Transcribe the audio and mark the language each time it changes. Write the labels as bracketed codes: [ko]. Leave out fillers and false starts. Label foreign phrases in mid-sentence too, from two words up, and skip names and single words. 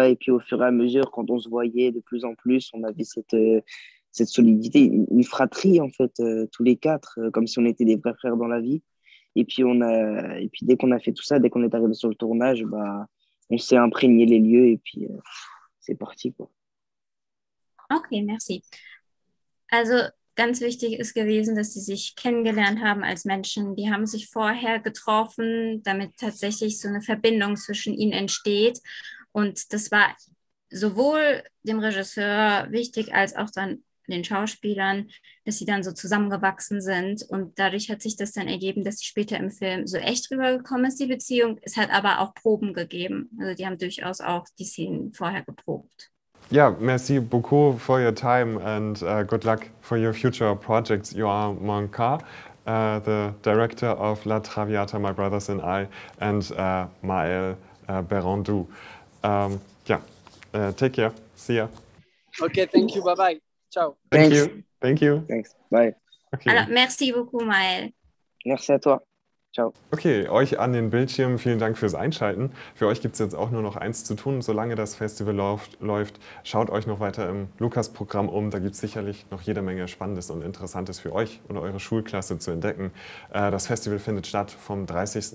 [fr] Et puis au fur et à mesure, quand on se voyait de plus en plus, on avait cette solidité, une fratrie en fait, tous les quatre, comme si on était des vrais frères dans la vie. Et puis dès qu'on a fait tout ça, dès qu'on est arrivé sur le tournage, on s'est imprégné les lieux et puis c'est parti, quoi. Okay, merci. [de] Also ganz wichtig ist gewesen, dass sie sich kennengelernt haben als Menschen. Die haben sich vorher getroffen, damit tatsächlich so eine Verbindung zwischen ihnen entsteht. Und das war sowohl dem Regisseur wichtig, als auch dann den Schauspielern, dass sie dann so zusammengewachsen sind. Und dadurch hat sich das dann ergeben, dass sie später im Film so echt rübergekommen ist, die Beziehung. Es hat aber auch Proben gegeben. Also die haben durchaus auch die Szenen vorher geprobt. [en] Yeah, [fr] merci beaucoup [en] for your time and good luck for your future projects. Johan Monclar, the director of La Traviata, My Brothers and I, and Mael Berandou. Take care. See ya. Okay, thank you. Bye-bye. Ciao. Thank you. Thank you. Thanks. Bye. Okay. [fr] Alors, merci beaucoup, Maël. Merci à toi. Ciao. [de] Okay, euch an den Bildschirmen vielen Dank fürs Einschalten. Für euch gibt es jetzt auch nur noch eins zu tun, solange das Festival läuft. Schaut euch noch weiter im Lukas-Programm um. Da gibt es sicherlich noch jede Menge Spannendes und Interessantes für euch oder eure Schulklasse zu entdecken. Das Festival findet statt vom 30.